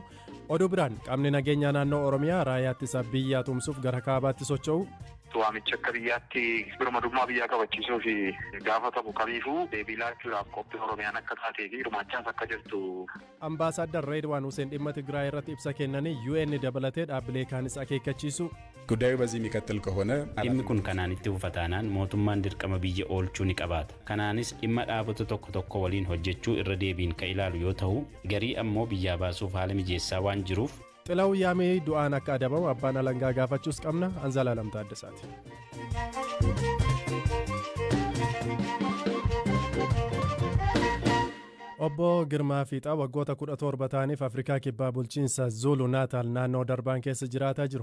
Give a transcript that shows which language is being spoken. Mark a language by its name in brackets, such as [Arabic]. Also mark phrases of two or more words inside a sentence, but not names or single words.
[Oromo] Oduu biraan qaamni nageenyaa naannoo Oromiyaa raayyaa ittisa biyyaa tumsuuf gara kaabaatti socho'u. Waamicha akka biyyaatti birmadummaa biyyaa qabachiisuu fi gaafatamu kamiifuu deebii laachuudhaaf qophii Oromiyaan akka taatee fi hirmaachaas akka jirtu. Ambaasaadder Reedwaan Hussein dhimma Tigraay irratti ibsa kennanii UN dabalatee dhaabbilee kaanis akeekkachiisu. [Amharic] ጉዳዩ በዚህ የሚቀጥል ከሆነ [Oromo] dhimmi kun kanaan itti fufataanaan mootummaan dirqama biyya oolchuu ni qabaata. Kanaanis dhimma dhaabota tokko waliin hojjechuu irra deebiin ka ilaalu yoo ta'u garii ammoo biyyaa baasuuf haala mijeessaa waan jiruuf Xilaw yaamee du'aan akka adabamu abbaan alangaa gaafachuus qabna. Anzalaalam Taaddasaati. Obbo Girmaa Fiixaa waggoota 17 ta'aniif Afrikaa kibbaa bulchiinsa Zulu Naataal naannoo Darbaan keessa jiraataa jiru.